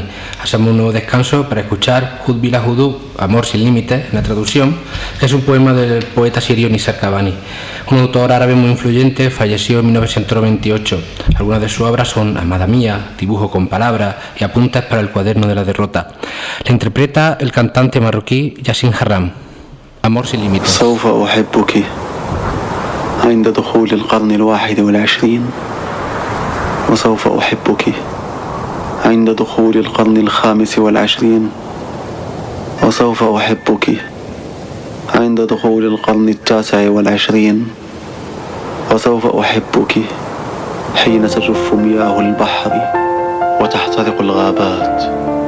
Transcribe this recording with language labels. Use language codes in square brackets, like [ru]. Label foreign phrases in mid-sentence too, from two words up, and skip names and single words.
[es] Hacemos un nuevo descanso para escuchar Hud Bila Hudud, Amor sin límites, en la traducción, que es un poema del poeta sirio Nisar Cavani, un autor árabe muy influyente, falleció en 1928. Algunas de sus obras son Amada Mía, Dibujo con Palabras y Apuntes para el cuaderno de la derrota. La interpreta el cantante marroquí Yasin Harram. Amor sin límites. [ar] عند دخول القرن 21 وسوف أحبك عند دخول القرن 25 وسوف أحبك عند دخول القرن 29 وسوف أحبك حين تجف مياه البحر وتحترق الغابات.